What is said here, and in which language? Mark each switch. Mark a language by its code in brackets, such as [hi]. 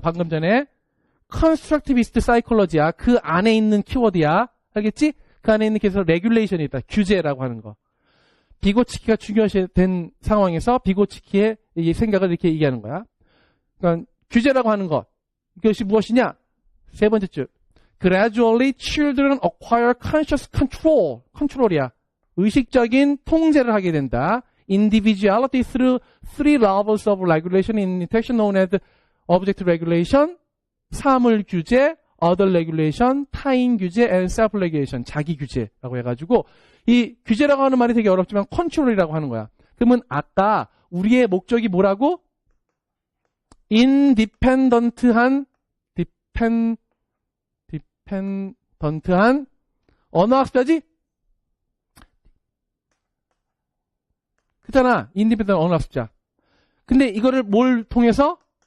[ko] 방금 전에 Constructivist Psychology야. 그 안에 있는 키워드야. 알겠지? 그 안에 있는 계속 regulation이 있다. 규제라고 하는 거. 비고치키가 중요시된 상황에서 비고치키의 이 생각을 이렇게 얘기하는 거야. 그러니까 규제라고 하는 것. 이것이 무엇이냐? 세 번째 줄. [en] Gradually children acquire conscious control. [ko] 컨트롤이야. 의식적인 통제를 하게 된다. [en] Individuality through three levels of regulation in interaction known as object regulation, [ko] 사물 규제, [en] other regulation, [ko] 타인 규제, [en] and self regulation, [ko] 자기 규제라고 해가지고 이 규제라고 하는 말이 되게 어렵지만 컨트롤이라고 하는 거야. 그러면 아까 우리의 목적이 뭐라고? 인디펜던트한 디펜던트한 언어학습자지? 그잖아. 인디펜던트 언어학습자. 근데 이거를 뭘 통해서?